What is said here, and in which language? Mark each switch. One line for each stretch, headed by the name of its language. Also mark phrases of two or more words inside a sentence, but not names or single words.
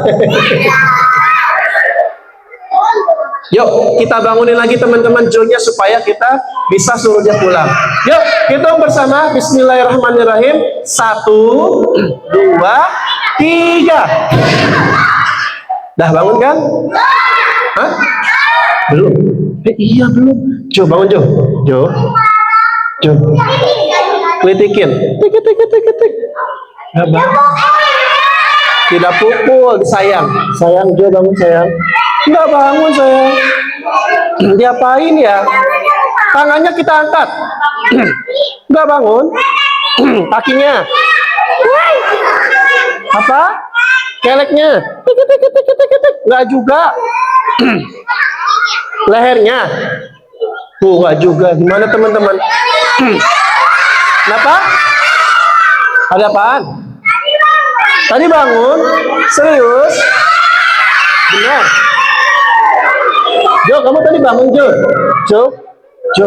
Indonesian: Yuk, kita bangunin lagi teman-teman Jo-nya supaya kita bisa suruh dia pulang. Yuk, hitung bersama. Bismillahirrahmanirrahim. 1, 2, 3. Dah bangun kan? Hah? Belum? Iya belum. Jo, bangun Jo. Jo. Jo. Kelitikin. Tik, tik, tik, tik, tik. Nggak bangun. Tidak pukul, sayang. Sayang Jo, bangun sayang. Nggak bangun sayang. Diapain ya? Tangannya kita angkat. Nggak bangun. Kakinya. Apa? Keleknya. Tik, tik, tik, tik, tik, tik. Nggak juga. Lehernya. Tuh, nggak juga. Gimana teman-teman? Kenapa? Ada apaan? Tadi bangun? Serius? Benar? Jo, kamu tadi bangun, Jo? Jo? Jo?